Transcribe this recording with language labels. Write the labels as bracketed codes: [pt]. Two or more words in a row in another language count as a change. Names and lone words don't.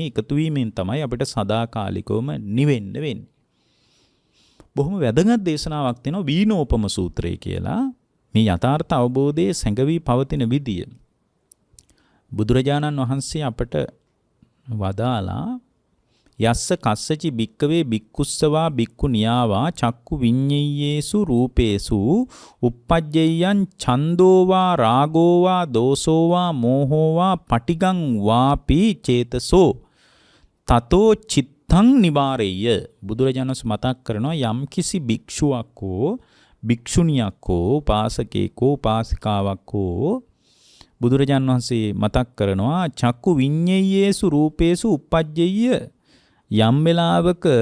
[si] එකතු වීමෙන් තමයි අපිට සදාකාලිකවම නිවෙන්න වෙන්නේ. බොහොම වැදගත් දේශනාවක් තියෙනවා වීනෝපම සූත්‍රය කියලා. මේ යථාර්ථ අවබෝධයේ සැඟවී පවතින විදිය. බුදුරජාණන් වහන්සේ අපට වදාලා [pi] යස්ස කස්සචි භික්කවේ භික්කුස්සවා භික්ඛු නියාවා චක්කු විඤ්ඤේයේසු රූපේසු uppajjeyyan ඡන්தோවා රාගෝවා දෝසෝවා මෝහෝවා පටිගං වාපි චේතසෝ තතෝ චිත්තං නිවාරෙය්‍ය. [si] බුදුරජාණන් වහන්සේ මතක් කරනවා යම් කිසි භික්ෂුවක් හෝ භික්ෂුණියක් හෝ උපාසකෙක් හෝ උපාසිකාවක් හෝ බුදුරජාණන් වහන්සේ මතක් කරනවා [pi] චක්කු විඤ්ඤේයේසු රූපේසු uppajjeyya [si] යම් වෙලාවක